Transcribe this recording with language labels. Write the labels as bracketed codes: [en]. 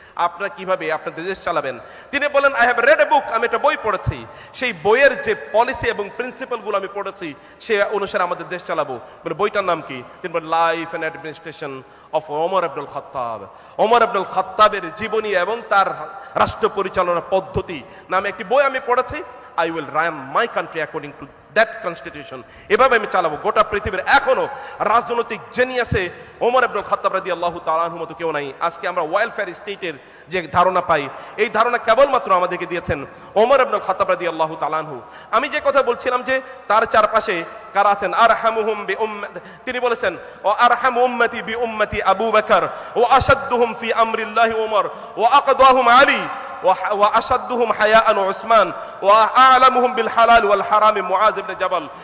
[bn] আপনারা কিভাবে আপনাদের দেশ চালাবেন। তিনি বলেন [en] I have read a book, [bn] আমি একটা বই পড়েছি, সেই বইয়ের যে পলিসি এবং প্রিন্সিপালগুলো আমি পড়েছি সে অনুসারে আমাদের দেশ চালাবো। বলে বইটার নাম কি? তিনি বলেন [en] Life and administration of Omar Abdul Khattab. [bn] Omar Abdul খাত্তাবের জীবনী এবং তার রাষ্ট্র পরিচালনার পদ্ধতি নামে একটি বই আমি পড়েছি। [en] I will run my country according to that constitution. [bn] এভাবে আমি চালাবো। গোটা পৃথিবীর এখনো রাজনৈতিক জেনিয়াসে ওমর আব্দুল খাত্তাব রাদিয়াল্লাহু তাআলা আনহু মতো কেউ নাই। আজকে আমরা ওয়েলফেয়ার স্টেটের যে ধারণা পাই, এই ধারণা কেবলমাত্র আমাদেরকে দিয়েছেন ওমর আব্দুল খাত্তাব রাদিয়াল্লাহু তাআলা আনহু। আমি যে কথা বলছিলাম যে তার চারপাশে কারা আছেন, [ar] আরহামুহুম বি উম্মতি, [bn] তিনি বলেছেন [ar] ও আরহামু উম্মতি বি উম্মতি আবু বকর ও আশাদ্দুহুম ফি আমরিল্লাহি ওমর ও আকদাহুম আলী وأشدهم حياء عثمان وأعلمهم بالحلال والحرام معاذ بن جبل।